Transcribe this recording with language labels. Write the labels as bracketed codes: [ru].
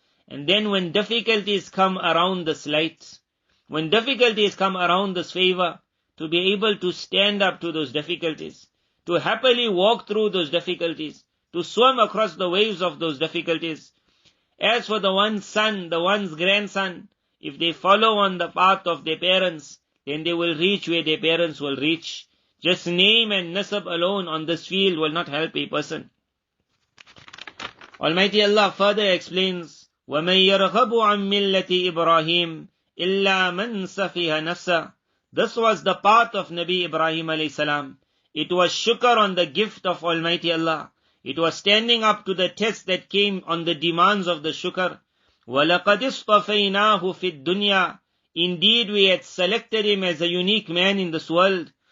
[en] And then when difficulties come around this light, when difficulties come around this favor, to be able to stand up to those difficulties, to happily walk through those difficulties, to swim across the waves of those difficulties. As for the one's son, the one's grandson, if they follow on the path of their parents, then they will reach where their parents will reach. Just name and nasab alone on this field will not help a person. Almighty Allah further explains, [ar] وَمَن يَرْغَبُ عَن مِّلَّةِ إِبْرَاهِيمَ إِلَّا مَن سَفِهَ نَفْسَهُ. [en] This was the path of Nabi Ibrahim alayhi salam. It was shukr on the gift of Almighty Allah. It was standing up to the test that came on the demands of the shukr. [ar] وَلَقَدْ اصْطَفَيْنَاهُ فِي الدُّنْيَا. [en] Indeed, we had selected him as a unique man in this world.